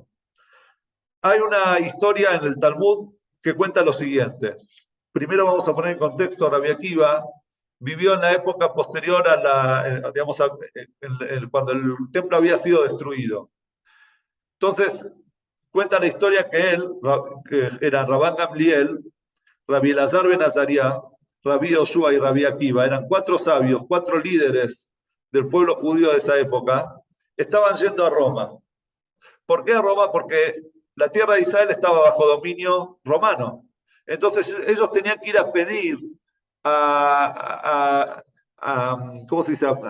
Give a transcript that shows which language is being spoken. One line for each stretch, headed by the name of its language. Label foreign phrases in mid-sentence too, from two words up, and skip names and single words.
Spanish: Hay una historia en el Talmud que cuenta lo siguiente. Primero vamos a poner en contexto, Rabbi Akiva vivió en la época posterior a cuando el templo había sido destruido. Entonces, cuenta la historia que él, que era Rabban Gamliel, Rabbi Elazar ben Azariah, Rabbi Yoshua y Rabbi Akiva, eran cuatro sabios, cuatro líderes del pueblo judío de esa época, estaban yendo a Roma. ¿Por qué a Roma? Porque la tierra de Israel estaba bajo dominio romano. Entonces ellos tenían que ir a pedir ¿cómo se dice?